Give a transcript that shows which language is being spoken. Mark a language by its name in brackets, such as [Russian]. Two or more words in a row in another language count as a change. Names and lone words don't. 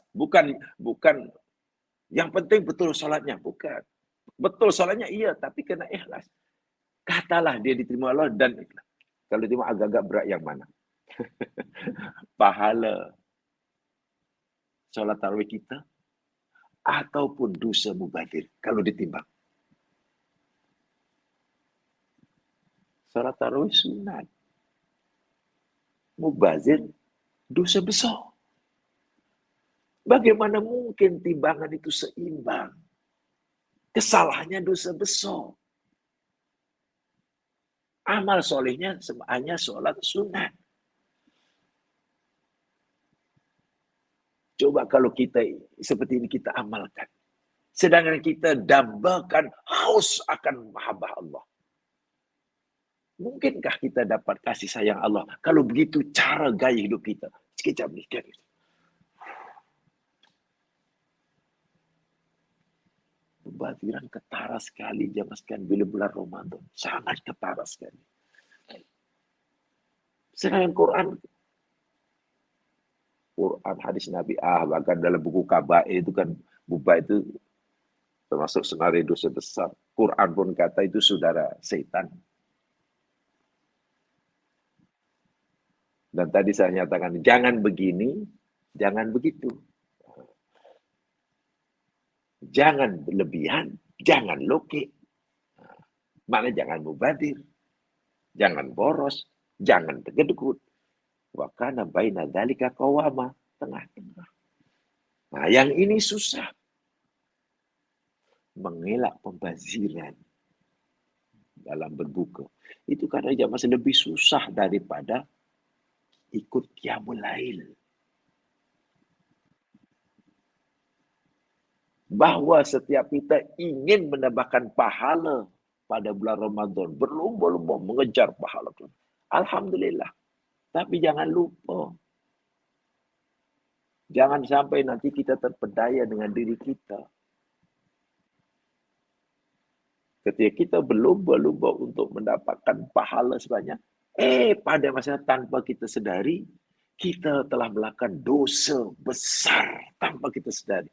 [Malay] Bukan yang penting betul solatnya. Bukan. Betul solatnya iya. Tapi kena ikhlas. Katalah dia diterima Allah dan ikhlas. Kalau diterima agak-agak berat yang mana? Pahala solat tarawih kita ataupun dosa mubazir kalau ditimbang. Salat tarawih sunat. Mubazir dosa besar. Bagaimana mungkin timbangan itu seimbang? Kesalahannya dosa besar. Amal solehnya hanya solat sunat. Coba kalau kita seperti ini kita amalkan. Sedangkan kita dambakan haus akan mahabbah Allah. Mungkinkah kita dapat kasih sayang Allah kalau begitu cara gaya hidup kita? Sekejap ni. Pembaziran ketara sekali jamaskan bila bulan Ramadan. Sangat ketara sekali. Sedangkan Quran hadis Nabi bahkan dalam buku Kabair itu kan buba itu termasuk senarai dosa besar. Quran pun kata itu saudara setan. Dan tadi saya nyatakan jangan begini, jangan begitu. Jangan berlebihan, jangan loke. Maknanya jangan mubadir, jangan boros, jangan tegedekut. [Arabic] Wa kana baina dzalika qawama, [Malay] tengah-tengah. Nah, yang ini susah. Mengelak pembaziran dalam berbuka. Itu kadang masih lebih susah daripada ikut qiyamul lail. Bahawa setiap kita ingin mendapatkan pahala pada bulan Ramadan. Berlumba-lumba mengejar pahala itu. Alhamdulillah. Tapi jangan lupa. Jangan sampai nanti kita terpedaya dengan diri kita. Ketika kita berlumba-lumba untuk mendapatkan pahala sebanyak, pada masa tanpa kita sedari, kita telah melakukan dosa besar tanpa kita sedari.